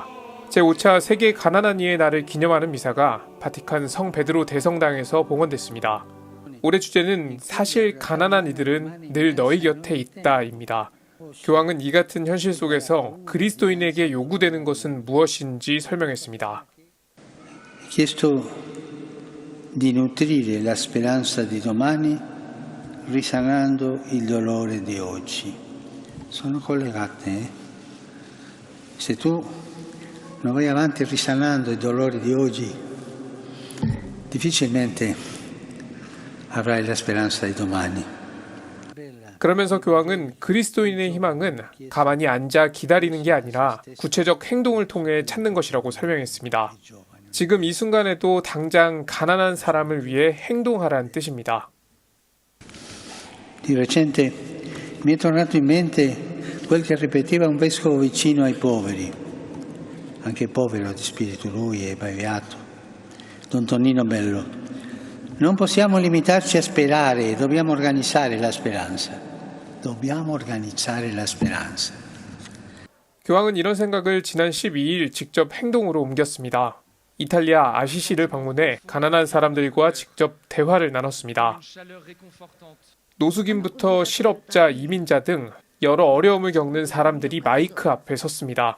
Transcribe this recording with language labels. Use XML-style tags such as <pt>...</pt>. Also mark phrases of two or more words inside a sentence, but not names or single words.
<ko>제5차 세계 가난한 이의 날을 기념하는 미사가 바티칸 성 베드로 대성당에서 봉헌됐습니다. 올해 주제는 사실 가난한 이들은 늘 너희 곁에 있다입니다. 교황은 이 같은 현실 속에서 그리스도인에게 요구되는 것은 무엇인지 설명했습니다.</ko> <it>chiesto di nutrire la speranza di domani risanando il dolore di oggi. Sono collegate. Se tu non vai avanti risanando i dolori di oggi, difficilmente avrai la speranza di domani.</it> <ko>그러면서 교황은 그리스도인의 희망은 가만히 앉아 기다리는 게 아니라 구체적 행동을 통해 찾는 것이라고 설명했습니다. 지금 이 순간에도 당장 가난한 사람을 위해 행동하라는 뜻입니다.</ko> <it>Di recente mi è tornato in mente quel che ripeteva un vescovo vicino ai poveri, anche povero di spirito lui e beato, Don Tonino Bello. Non possiamo limitarci a sperare, dobbiamo organizzare la speranza. Dobbiamo organizzare la speranza.</it> <ko>교황은 이런 생각을 지난 12일 직접 행동으로 옮겼습니다. 이탈리아 아시시를 방문해 가난한 사람들과 직접 대화를 나눴습니다. 노숙인부터 실업자, 이민자 등 여러 어려움을 겪는 사람들이 마이크 앞에 섰습니다.</ko>